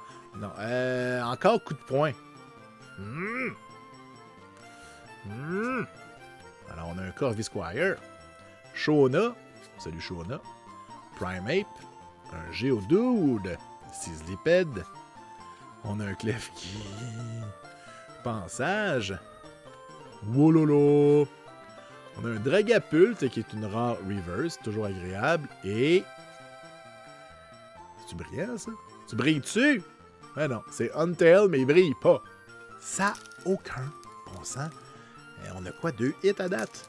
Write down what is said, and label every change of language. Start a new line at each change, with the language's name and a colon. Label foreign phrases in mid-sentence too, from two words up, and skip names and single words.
French: Non, encore coup de poing. Alors, on a un Corvisquire. Shona. Salut Shona. Primeape. Un Geodude. Sizzlipede. On a un Klefki. Pensage. Wololo. On a un Dragapult qui est une
English: rare reverse,
French: toujours agréable. Et. C'est-tu brillant ça? Tu brilles dessus? Ben non, c'est Untail, mais il brille pas. Ça n'a aucun bon sens. Et on a quoi? 2 hits à date?